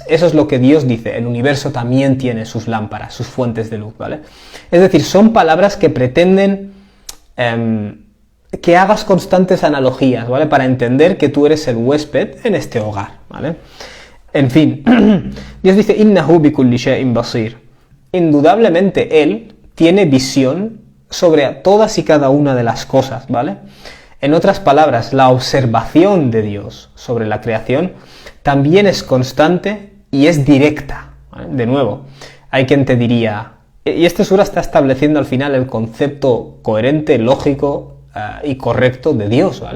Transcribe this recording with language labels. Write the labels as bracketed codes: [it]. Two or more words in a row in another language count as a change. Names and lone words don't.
[es] Eso es lo que Dios dice, el universo también tiene sus lámparas, sus fuentes de luz, ¿vale? Es decir, son palabras que pretenden que hagas constantes analogías, ¿vale? Para entender que tú eres el huésped en este hogar, ¿vale? En fin, Dios dice, [ar] إنه بكل شيء بصير. [es] Indudablemente Él tiene visión sobre todas y cada una de las cosas, ¿vale? En otras palabras, la observación de Dios sobre la creación también es constante y es directa, ¿vale? De nuevo, hay quien te diría, y este sura está estableciendo al final el concepto coherente, lógico y correcto de Dios, ¿vale?